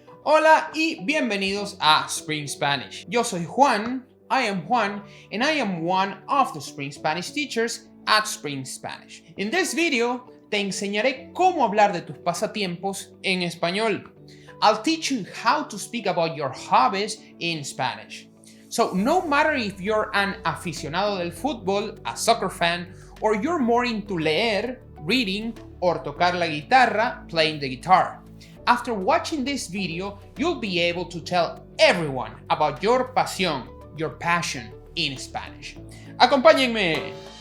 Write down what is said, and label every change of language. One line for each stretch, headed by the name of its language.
Spanish: Hola y bienvenidos a Spring Spanish. Yo soy Juan,
English: I am Juan, and I am one of the Spring Spanish teachers at Spring Spanish. In this video,
Spanish: te enseñaré cómo hablar de tus pasatiempos en español.
English: I'll teach you how to speak about your hobbies in Spanish. So no matter if you're an
Spanish: aficionado del fútbol,
English: a soccer fan, or you're more into leer, reading, or
Spanish: tocar la guitarra,
English: playing the guitar. After watching this video, you'll be able to tell everyone about your pasión, your passion in Spanish.
Spanish: ¡Acompáñenme!